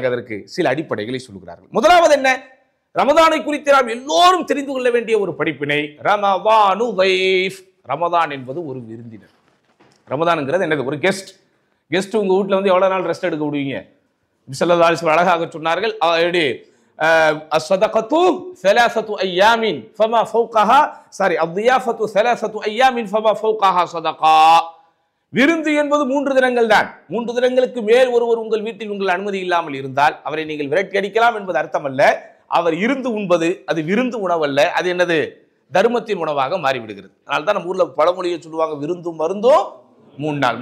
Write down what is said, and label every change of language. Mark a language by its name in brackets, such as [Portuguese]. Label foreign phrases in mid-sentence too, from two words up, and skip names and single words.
[Tamil] அதற்கு சில அடிப்படைகளை சொல்கிறார்கள். முதலாவது என்ன? ரமதானை குறித்து நாம் எல்லோரும் தெரிந்து கொள்ள வேண்டிய ஒரு படிப்பினை, [Arabic] رمضان ضيف. [Tamil] ரமதான் என்பது ஒரு விருந்தினர். ரமதான்ங்கிறது என்னது? ஒரு கெஸ்ட். கெஸ்ட் உங்க வீட்டில் வந்து எவ்வளவு நாள் ரெஸ்ட் எடுக்க விடுவீங்க? [Arabic] صلى الله عليه وسلم [Tamil] அழகாக சொன்னார்கள், [Arabic] الصدقة ثلاثة أيام فما فوقها الضيافة ثلاثة أيام فما فوقها صدقة. [Tamil] விருந்து என்பது 3 தினங்கள் தான். 3 தினங்களுக்கு மேல் ஒருவர் உங்கள் வீட்டில் உங்கள் அனுமதி இல்லாமல் இருந்தால் அவரை நீங்கள் விரட்டி அடிக்கலாம் என்பது அர்த்தம் அல்ல. அவர் இருந்து உண்பது அது விருந்து உணவல்ல. அது என்னது? தர்மத்தின் உணவாக மாறிவிடுகிறது. அதனால தான் நம்ம ஊர்ல பழமொழியை சொல்லுவாங்க, விருந்தும் மருந்தும் 3 நாள்.